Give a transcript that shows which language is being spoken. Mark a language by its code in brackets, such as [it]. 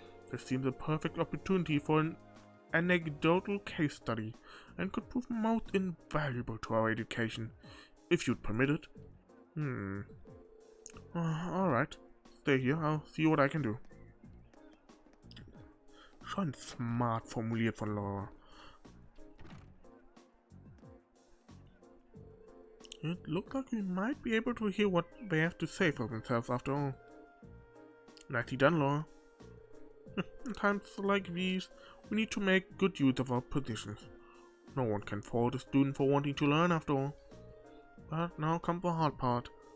[en] This seems a perfect opportunity for an anecdotal case study, and could prove most invaluable to our education, if you'd permit it. Alright. Stay here, I'll see what I can do. [de] Schon smart formuliert von Laura. [en] It looks like we might be able to hear what they have to say for themselves after all. Nicely done, Laura. In times like these, we need to make good use of our positions. No one can fault a student for wanting to learn after all. But now comes the hard part.